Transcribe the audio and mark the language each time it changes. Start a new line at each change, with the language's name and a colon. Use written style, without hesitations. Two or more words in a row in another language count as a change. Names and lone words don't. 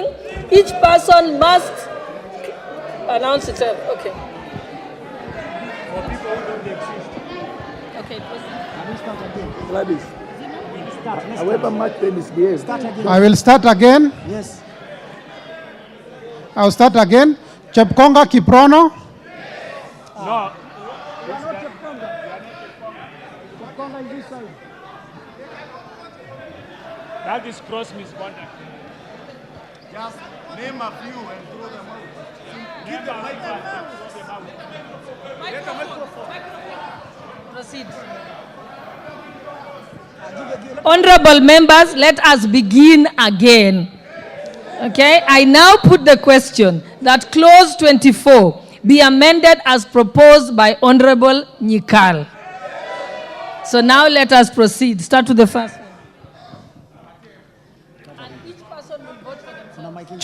English: Each person must announce itself. Okay. Okay, Gladys, however much they misbehave. I will start again. Yes. I'll start again. Chepkonga Kiprono. No. Chepkonga is this side. That is gross misconduct. Just name a few and throw them out. Give the microphone. Get the microphone. Proceed. Honorable members, let us begin again. Okay, I now put the question that clause 24 be amended as proposed by Honorable Nyikal. So now let us proceed. Start with the first one. And each person will vote for themselves.